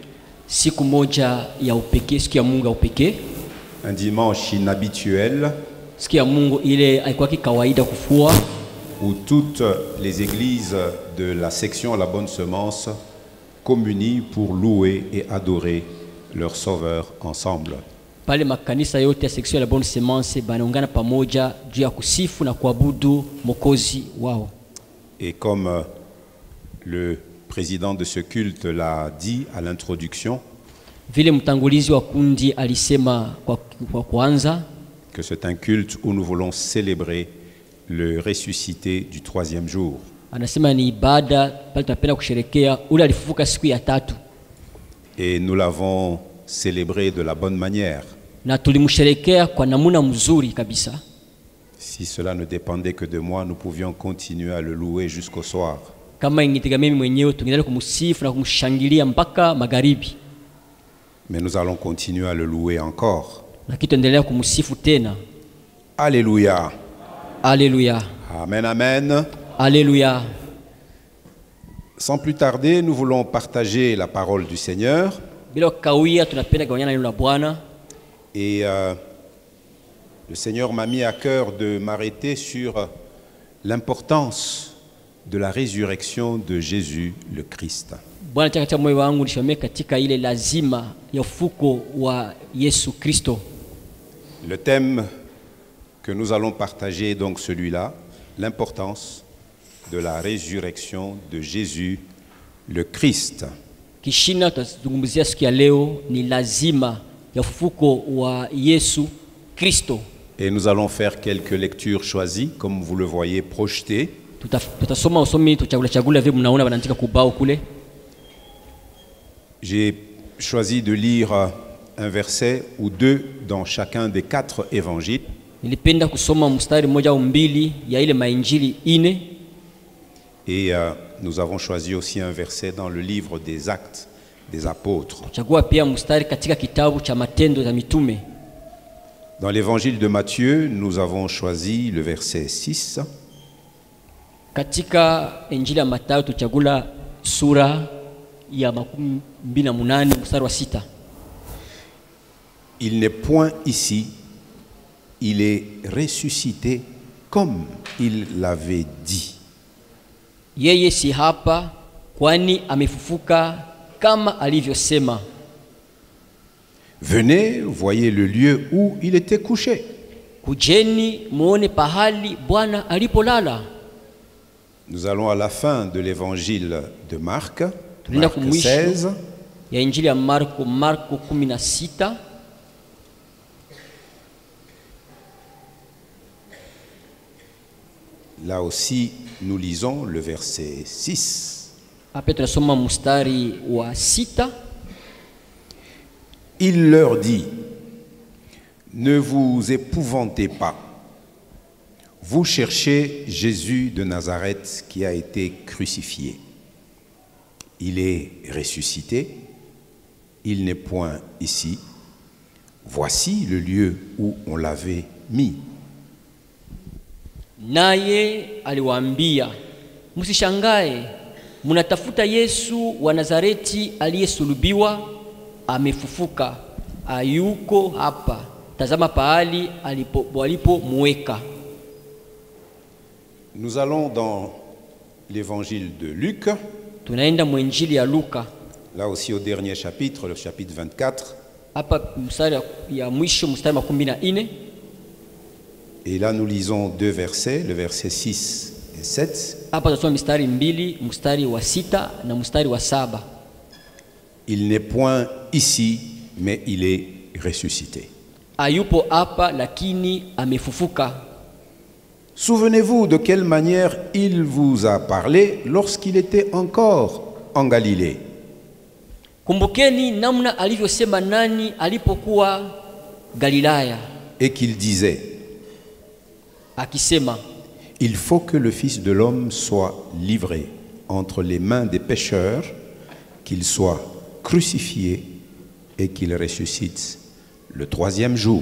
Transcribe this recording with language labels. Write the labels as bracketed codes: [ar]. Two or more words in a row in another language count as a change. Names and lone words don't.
[fr] Un dimanche inhabituel où toutes les églises de la section La Bonne Semence communient pour louer et adorer leur Sauveur ensemble. [sw] Pale makanisa yote ya section La Bonne Semence banaungana pamoja juu ya kusifu na kuabudu Mwokozi wao. [fr] Et comme Le président de ce culte l'a dit à l'introduction, [sw] Vile mtangulizi wa kundi alisema kwa kwanza [fr] que c'est un culte où nous voulons célébrer le ressuscité du troisième jour. [sw] anasema ni ibada pale tunapenda kusherekea ule alifufuka siku ya tatu, [fr] Et nous l'avons célébré de la bonne manière. [sw] na tulimsherekea kwa namuna mzuri kabisa. [fr] Si cela ne dépendait que de moi, nous pouvions continuer à le louer jusqu'au soir. [sw] Kama ingitegemea mimi mwenyewe tungeendelea kumsifu na kumshangilia mpaka magharibi, [fr] Mais nous allons continuer à le louer encore. [sw] lakini tuendelea kumsifu tena. [fr] Alléluia. Alléluia, Amen, amen. alléluia. Sans plus tarder, nous voulons partager la parole du Seigneur. [sw] Bila kawia tunapenda kugawanyana neno la Bwana, [fr] Et le Seigneur m'a mis à cœur de m'arrêter sur l'importance de la résurrection de Jésus le Christ. [sw] Bwana nataka katika moyo wangu nishomee katika ile lazima ya ufuko wa Yesu Kristo. [fr] Le thème que nous allons partager est donc celui-là, l'importance de la résurrection de Jésus le Christ. [sw] Kishina tutazungumzia siku ya leo ni lazima ya ufuko wa Yesu Kristo. [fr] Et nous allons faire quelques lectures choisies, comme vous le voyez projetées. [sw] Tutasoma usomi tuchagula vile mnaona wanaandika kubao kule. [fr] J'ai choisi de lire un verset ou deux dans chacun des 4 évangiles. [sw] Nilipenda kusoma mstari mmoja au mbili ya ile mainjili ine, [fr] Et nous avons choisi aussi un verset dans le livre des Actes des Apôtres. [sw] chagua pia mstari katika kitabu cha Matendo ya Mitume. [fr] Dans l'évangile de Matthieu, nous avons choisi le verset 6. [sw] Katika injili ya Mathayo tuchagula sura ya 28 mstari wa 6. [fr] Il n'est point ici, il est ressuscité comme il l'avait dit. [sw] Yeye si hapa kwani amefufuka kama alivyosema. [fr] Venez, voyez le lieu où il était couché. [sw] Kujeni muone pahali Bwana alipolala. [fr] Nous allons à la fin de l'évangile de Marc, [sw] Tunaenda Marc kumwisho 16. ya injili ya Marko 16. [fr] Là aussi, nous lisons le verset 6. [sw] Hapa tunasoma mstari wa 6. [fr] Il leur dit, ne vous épouvantez pas. Vous cherchez Jésus de Nazareth qui a été crucifié. Il est ressuscité. Il n'est point ici. Voici le lieu où on l'avait mis. [sw] Naye aliwaambia, msishangae, mnatafuta Yesu wa Nazareti aliyesulubiwa, amefufuka, hayuko hapa. Tazama pahali walipomweka. [fr] Nous allons dans l'évangile de Luc, [sw] Tunaenda mwenjili ya Luka. [fr] là aussi au dernier chapitre, le chapitre 24. [sw] Hapa mstari ya mwisho mstari 14. [fr] Et là nous lisons 2 versets, le verset 6 et 7. [sw] Hapa tunasoma mstari 2, mstari wa 6 na mstari wa 7. [fr] Il n'est point ici, mais il est ressuscité. [sw] Hayupo hapa lakini amefufuka. [fr] Souvenez-vous de quelle manière il vous a parlé lorsqu'il était encore en Galilée. [sw] Kumbukeni namna alivyosema nani alipokuwa Galilaya, [fr] Et qu'il disait, [sw] akisema, [fr] il faut que le Fils de l'homme soit livré entre les mains des pécheurs, qu'il soit crucifié et qu'il ressuscite le 3e jour.